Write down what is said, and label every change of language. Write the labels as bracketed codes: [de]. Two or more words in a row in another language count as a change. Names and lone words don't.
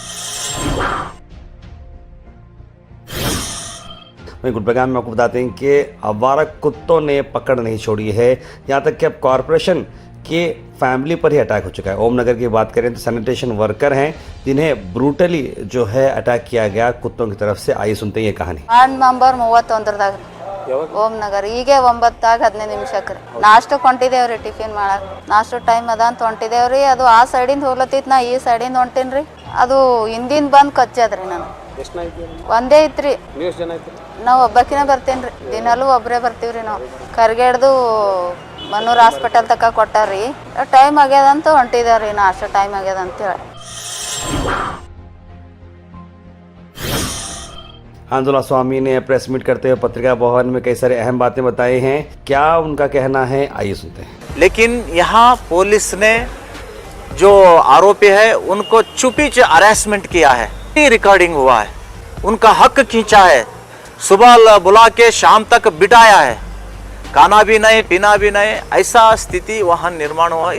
[hi] वहीं गुलबर्गा में आपको बताते हैं कि आवारा कुत्तों ने पकड़ नहीं छोड़ी है, यहाँ तक कि अब कॉरपोरेशन के फैमिली पर ही अटैक हो चुका है। ओम नगर की बात करें तो [en] sanitation worker [hi] हैं जिन्हें ब्रूटली जो है अटैक किया गया कुत्तों की तरफ से। आइए सुनते हैं ये कहानी। [kn] ವಾರ್ಡ್ ನಂಬರ್ 31ದಾಗ ಓಂ ನಗರ್ ಈಗ 9:15 ನಿಮಿಷಕ್ಕೆ ನಾಷ್ಟಕ್ಕೆ ಹೊಂಟಿದೇವ್ರಿ, ಟಿಫಿನ್ ಮಾಡಕ್ ನಾಷ್ಟ ಟೈಮ್ ಅದ ಅಂತ ಹೊಂಟಿದೇವ್ರಿ। ಅದು ಆ ಸೈಡಿಂದ ಹೋಗ್ಲತ್ತಿತ್ತು, ನಾ ಈ ಸೈಡಿಂದ ಹೊಂಟೀನ್ರಿ। ಅದು ಹಿಂದಿನ ಬಂದು ಕಚ್ಚದ್ರಿ ನಾನು ಒಂದೇ ಐತ್ರಿ। ನಾವು ಒಬ್ಬಕಿನ ಬರ್ತೇನ್ರಿ, ದಿನಲ್ಲೂ ಒಬ್ಬರೇ ಬರ್ತೀವ್ರಿ ನಾವು। ಕರ್ಗೆಡ್ದು ಮನೂರ್ ಹಾಸ್ಪಿಟಲ್ ತಕ ಕೊಟ್ಟಾರ್ರಿ, ಟೈಮ್ ಆಗ್ಯದ ಅಂತ ಹೊಂಟಿದೇವ್ರಿ, ನಾಷ್ಟ ಟೈಮ್ ಆಗ್ಯದ ಅಂತ ಹೇಳಿ। [hi] आंदोलन स्वामी ने [en] press meet [hi] करते हुए पत्रिका भवन में कई सारे अहम बातें बताई हैं। क्या उनका कहना है, आइए सुनते हैं। लेकिन यहाँ पुलिस ने जो आरोपी है उनको चुपी से अरेस्टमेंट किया है, रिकॉर्डिंग हुआ है, उनका हक खींचा है, सुबह बुला के शाम तक बिठाया है, खाना भी नहीं पीना भी नहीं, ऐसा स्थिति वहाँ निर्माण हुआ।